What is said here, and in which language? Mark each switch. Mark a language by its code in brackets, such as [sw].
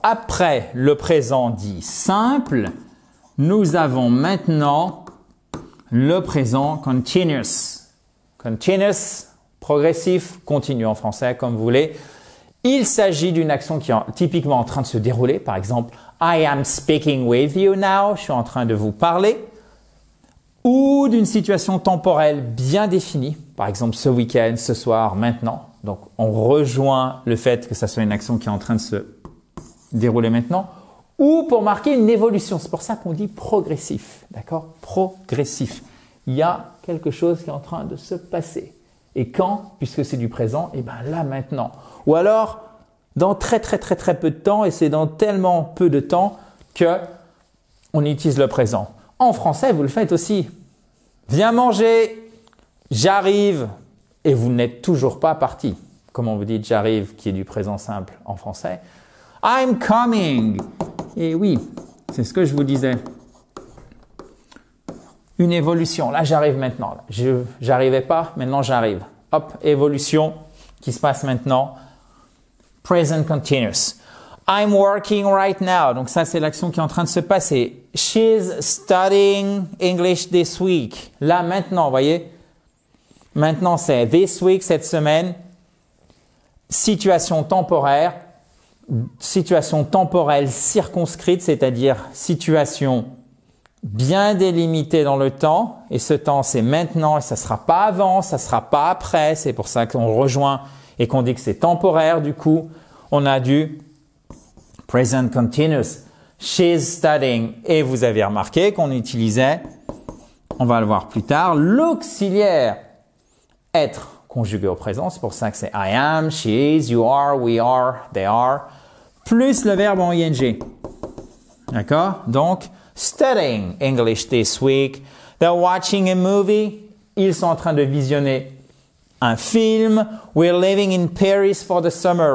[fr] Après le présent dit simple, nous avons maintenant le présent continuous. Continuous, progressif, continu en français, comme vous voulez. Il s'agit d'une action qui est typiquement en train de se dérouler. Par exemple, [en] I am speaking with you now. [fr] Je suis en train de vous parler. Ou d'une situation temporelle bien définie. Par exemple, ce week-end, ce soir, maintenant. Donc, on rejoint le fait que ça soit une action qui est en train de se dérouler maintenant. Ou pour marquer une évolution. C'est pour ça qu'on dit progressif. D'accord? Progressif. Il y a quelque chose qui est en train de se passer. Et quand? Puisque c'est du présent, eh bien là, maintenant. Ou alors, dans très peu de temps, et c'est dans tellement peu de temps que on utilise le présent. En français, vous le faites aussi. Viens manger, j'arrive, et vous n'êtes toujours pas parti. Comment vous dites j'arrive, qui est du présent simple en français? [en] I'm coming. [fr] Et oui, c'est ce que je vous disais. Une évolution. Là, j'arrive maintenant. J'arrivais pas, maintenant j'arrive. Hop, évolution qui se passe maintenant. Present continuous. [en] I'm working right now. [fr] Donc ça, c'est l'action qui est en train de se passer. [en] She's studying English this week. [fr] Là, maintenant, vous voyez. Maintenant, c'est [en] this week, [fr] cette semaine. Situation temporaire. Situation temporelle circonscrite, c'est-à-dire situation bien délimitée dans le temps. Et ce temps, c'est maintenant et ça ne sera pas avant, ça ne sera pas après. C'est pour ça qu'on rejoint et qu'on dit que c'est temporaire. Du coup, on a du present continuous. [en] She's studying. [fr] Et vous avez remarqué qu'on utilisait, on va le voir plus tard, l'auxiliaire être conjugué au présent. C'est pour ça que c'est [en] I am, she is, you are, we are, they are, [fr] plus le verbe en ing. D'accord? [en] Donc, studying English this week. They're watching a movie. [fr] Ils sont en train de visionner un film. [en] We're living in Paris for the summer.